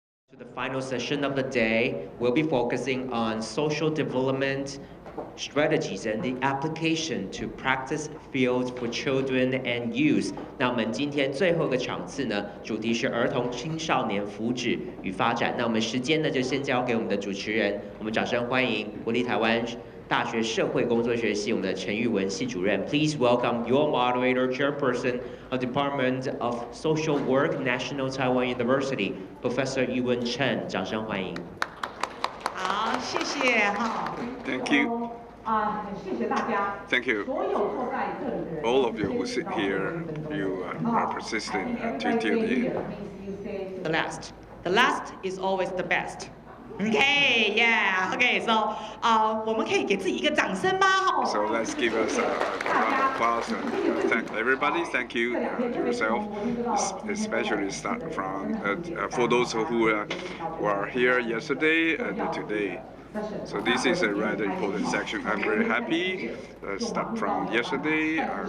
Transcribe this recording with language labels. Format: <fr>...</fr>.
<en>To the final session of the day, we'll be focusing on social development strategies and the application to practice fields for children and youth.</en> <zh>那我们今天最后一个场次呢，主题是儿童青少年福祉与发展。那我们时间呢，就先交给我们的主持人，我们掌声欢迎国立台湾大学社会工作学系我们的陈玉文系主任。</zh> <en>Please welcome your moderator, chairperson of Department of Social Work, National Taiwan University, Professor Yuwen Chen。</en> <zh>掌声欢迎。好，谢谢哈。</zh> <en>Thank you.</en> <zh>谢谢大家。</zh> <en>Thank you.</en> <zh>所有坐在这里的人</zh> <en>All of you who sit here, you are persistent to tune in. The last is always the best. Okay, yeah. Okay, so</en> <zh>我们可以给自己一个掌声吗？</zh> <en>So let's give us a round of applause and thank everybody. Thank you to yourself, especially start from for those who were here yesterday and today. So this is a rather important section. I'm very happy. Start from yesterday.</en>